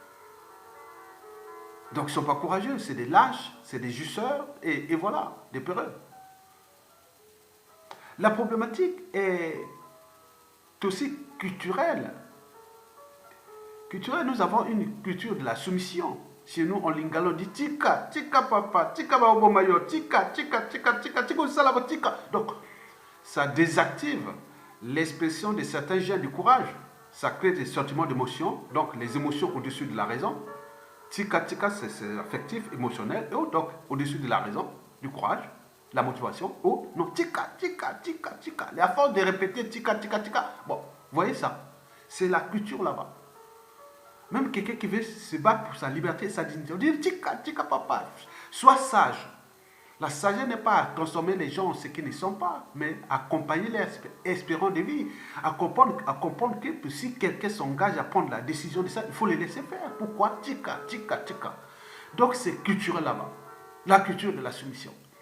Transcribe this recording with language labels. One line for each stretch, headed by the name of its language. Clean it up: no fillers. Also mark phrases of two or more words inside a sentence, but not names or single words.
French: Donc, ils ne sont pas courageux, c'est des lâches, c'est des jusseurs, et voilà, des peureux. La problématique est aussi culturelle. Culturelle, nous avons une culture de la soumission. Chez nous, en lingala, on dit
Lingala: tika, tika papa, tika baobomayo, tika, tika, tika, tika, tika, salabo, tika.
French: Donc, ça désactive l'expression de certains gènes du courage. Ça crée des sentiments d'émotion, donc les émotions au-dessus de la raison.
Lingala: Tika, tika,
French: c'est affectif, émotionnel, et donc au-dessus de la raison, du courage, la motivation. Oh, non,
Lingala: tika, tika, tika, tika.
French: À force de répéter
Lingala: tika, tika, tika.
French: Bon, vous voyez ça? C'est la culture là-bas. Même quelqu'un qui veut se battre pour sa liberté et sa dignité, on dit
Lingala: tika, tika, papa,
French: sois sage. La sagesse n'est pas à transformer les gens en ce qu'ils ne sont pas, mais accompagner leur espérance de vie, à comprendre que si quelqu'un s'engage à prendre la décision de ça, il faut le laisser faire. Pourquoi?
Lingala: Tika, tika, tika.
French: Donc c'est culturel là-bas. La culture de la soumission.